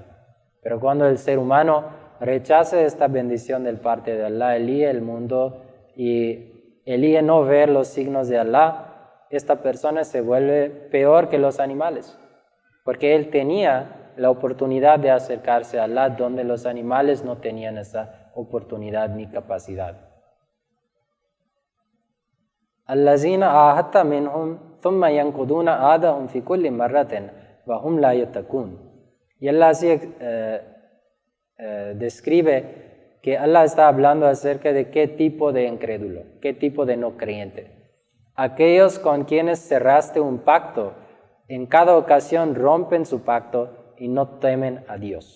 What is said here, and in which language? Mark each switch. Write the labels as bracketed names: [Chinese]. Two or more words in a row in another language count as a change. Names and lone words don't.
[Spanish] Pero cuando el ser humano rechaza esta bendición del parte de Allah, elige el mundo y elige no ver los signos de Allah, esta persona se vuelve peor que los animales. Porque él tenía la oportunidad de acercarse a Allah donde los animales no tenían esa oportunidad ni capacidad. [Arabic] الذين عاهدت منهم ثم ينقضون عهدهم في كل مرة وهم لا يتقون. [Spanish] Y Allah así describe que Allah está hablando acerca de qué tipo de incrédulo, qué tipo de no creyente. Aquellos con quienes cerraste un pacto, en cada ocasión rompen su pacto y no temen a Dios.